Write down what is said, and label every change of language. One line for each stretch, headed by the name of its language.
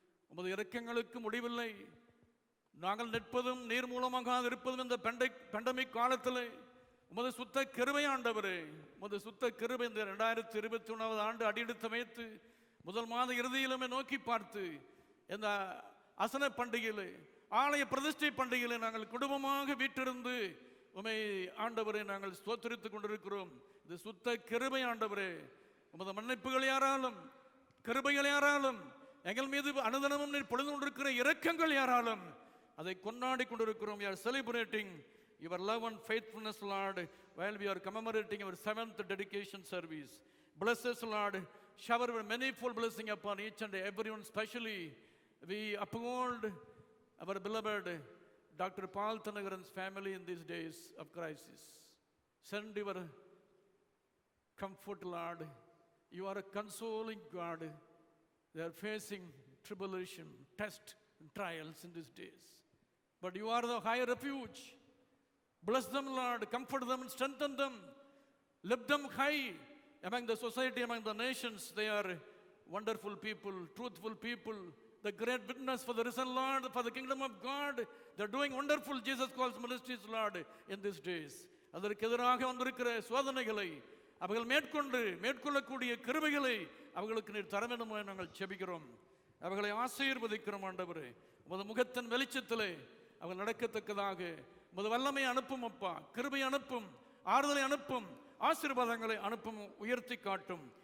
Tamil: உமது இரக்கங்களுக்கு முடிவில்லை. நாங்கள் நிற்பதும் நீர் மூலமாக இருப்பதும் இந்த பெண்டமிக் காலத்தில் உமது சுத்த கிருபை ஆண்டவரே, உமது சுத்த கிருபை இந்த 2021 ஆண்டு அடியெடுத்து வைத்து முதல் மாத இறுதியிலுமே நோக்கி பார்த்து இந்த அசன பண்டிகையில் ஆலய பிரதிஷ்டை பண்டிகையில் நாங்கள் குடும்பமாக வீட்டிருந்து உமை ஆண்டவரை நாங்கள் ஸ்தோத்திரித்துக் கொண்டிருக்கிறோம். இது சுத்த கிருபை ஆண்டவரே, உமது மன்னிப்புகள் யாராலும் கிருபைகள் யாராலும் எங்கள் மீது அனுதினமும் நீர் பொழுது கொண்டிருக்கிற இரக்கங்கள் யாராலும் அதை கொண்டாடி கொண்டிருக்கிறோம்.
English: We are celebrating your love and faithfulness, Lord, while we are commemorating our 7th dedication service. Bless us, Lord. Shower your manifold blessing upon each and everyone. Especially we uphold our beloved Dr. Paul Thanagaran's family in these days of crisis. Send your comfort, Lord. You are a consoling God. They are facing tribulation, test and trials in these days, but you are the high refuge. Bless them, Lord. Comfort them and strengthen them. Lift them high among the society, among the nations. They are wonderful people, truthful people, the great witness for the risen Lord, for the kingdom of God. They are doing wonderful Jesus calls ministries, Lord, in these days.
Tamil: அதற்கு எதிராக வந்திருக்கிற சோதனைகளை அவர்கள் மேற்கொள்ளக்கூடிய கிருபைகளை அவர்களுக்கு நீர் தர வேண்டும் என நாங்கள் ஜெபிக்கிறோம். அவர்களை ஆசீர்வதிக்கிறோம் ஆண்டவரே. உமது முகத்தின் வெளிச்சத்திலே அவர்கள் நடக்கத்தக்கதாக உமது வல்லமை அனுப்பும் அப்பா, கிருபை அனுப்பும், ஆறுதலை அனுப்பும், ஆசீர்வாதங்களை அனுப்பும், உயர்த்தி காட்டும்.